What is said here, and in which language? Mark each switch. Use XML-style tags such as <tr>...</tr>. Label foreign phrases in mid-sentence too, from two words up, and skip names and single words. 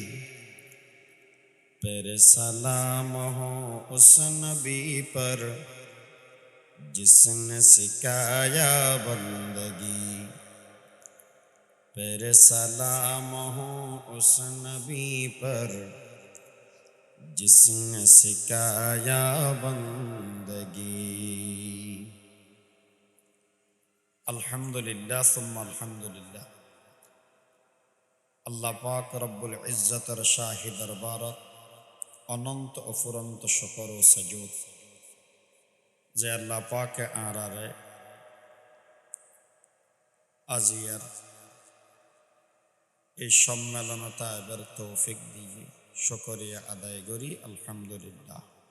<ur>پھر سلام ہو اس نبی پر جس نے سکھایا بندگی پھر سلام ہو اس نبی پر جس نے سکھایا بندگی</ur> <ar>الحمدللہ ثم الحمدللہ</ar> <ctg>আল্লাহ পাক</ctg> <ar>رب العزة</ar> <ctg>শাহী দরবারত অনন্ত অফুরন্ত শুকর ও সাজুদ যে আল্লাহ পাকে আরারে আজিয়ার এই সম্মেলনতা এবার তৌফিক দিয়ে শুকরিয়া আদায় করি আলহামদুলিল্লাহ।</ctg>